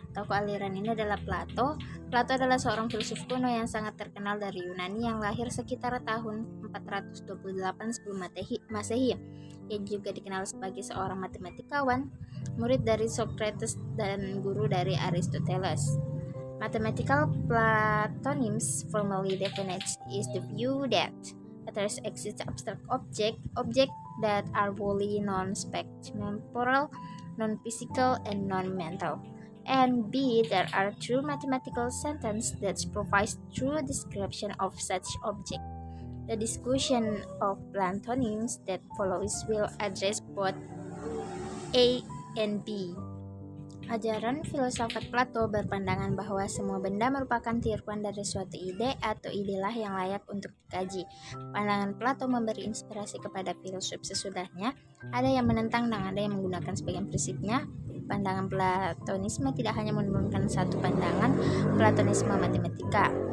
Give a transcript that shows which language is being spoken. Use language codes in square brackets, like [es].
[id] Tokoh aliran ini adalah Plato. Plato adalah seorang filsuf kuno yang sangat terkenal dari Yunani yang lahir sekitar tahun 428 sebelum Masehi. Ia juga dikenal sebagai seorang matematikawan, murid dari Socrates dan guru dari Aristoteles. [en] Mathematical Platonism formally defines is the view that There exists abstract objects that are wholly non-spatial, non-physical, and non-mental. And B, there are true mathematical sentences that provide true description of such object. The discussion of Platonians that follows will address both A and B. [id] Ajaran filsafat Plato berpandangan bahwa semua benda merupakan tiruan dari suatu ide atau idelah yang layak untuk dikaji. Pandangan Plato memberi inspirasi kepada filsuf sesudahnya. Ada yang menentang dan ada yang menggunakan sebagian prinsipnya. Pandangan Platonisme tidak hanya menurunkan satu pandangan Platonisme matematika.